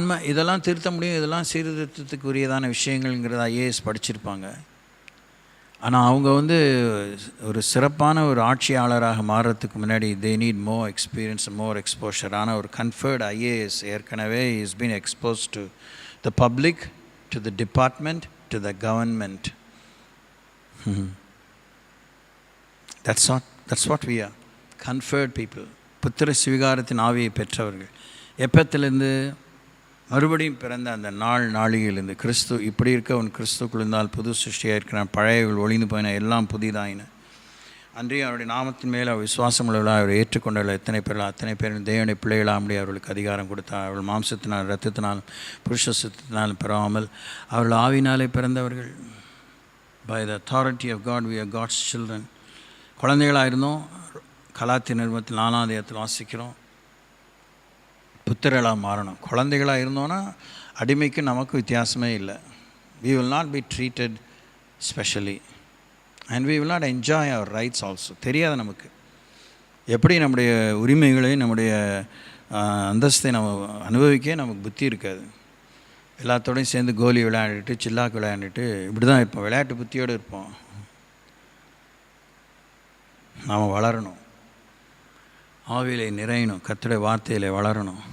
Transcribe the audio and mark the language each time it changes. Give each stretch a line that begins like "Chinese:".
Tamil: இதெல்லாம் திருத்த முடியும், இதெல்லாம் சீர்திருத்தத்துக்கு உரியதான விஷயங்கள்ங்கிறத ஐஏஎஸ் படிச்சிருப்பாங்க. ஆனால் அவங்க வந்து ஒரு சிறப்பான ஒரு ஆட்சியாளராக மாறுறதுக்கு முன்னாடி
English: they need more experience, more exposure.
Tamil: ஆனால் ஒரு
English: conferred IAS
Tamil: ஏற்கனவே
English: is been exposed to the public, to the department, to the government. That's what we are. Conferred people.
Tamil: புத்திர சுவிகாரத்தின் ஆவியை பெற்றவர்கள். எப்பத்திலிருந்து? மறுபடியும் பிறந்த அந்த நாளிகையிலிருந்து. கிறிஸ்து இப்படி இருக்க உன் கிறிஸ்துக்குள் இருந்தால் புது சிருஷ்டியாக இருக்கிறான், பழையவர்கள் ஒளிந்து போயின, எல்லாம் புதிதாயின. அன்றைய அவருடைய நாமத்தின் மேலே அவர் விசுவாசம் உள்ளவர்களாக அவர் ஏற்றுக்கொண்டவர்கள் எத்தனை பேர்கள், அத்தனை பேரும் தேவனுடைய பிள்ளைகளாக அவர்களுக்கு அதிகாரம் கொடுத்தார். அவர்கள் மாம்சத்தினால் இரத்தத்தினாலும் புருஷ சுத்தத்தினாலும் பெறாமல் அவர்கள் ஆவினாலே பிறந்தவர்கள்.
English: By the authority of God we are God's children.
Tamil: குழந்தைகளாக இருந்தோம். கலாத்திய நிருபத்தில் 4ஆம் அதிகாரத்தில் வாசிக்கிறோம், புத்திரர்களாக மாறணும். குழந்தைகளாக இருந்தோன்னா அடிமைக்கு நமக்கு வித்தியாசமே இல்லை.
English: we will not be treated specially and we will not enjoy our rights also.
Tamil: தெரியாது நமக்கு எப்படி நம்முடைய உரிமைகளை, நம்முடைய அந்தஸ்தை நம்ம அனுபவிக்க நமக்கு புத்தி இருக்காது. எல்லாத்தோடையும் சேர்ந்து கோலி விளையாண்டுட்டு, சில்லாக்கு விளையாண்டுட்டு இப்படி தான் இருப்போம். விளையாட்டு புத்தியோடு இருப்போம். நாம் வளரணும், ஆவியிலே நிறையணும், கர்த்தருடைய வார்த்தையில் வளரணும்.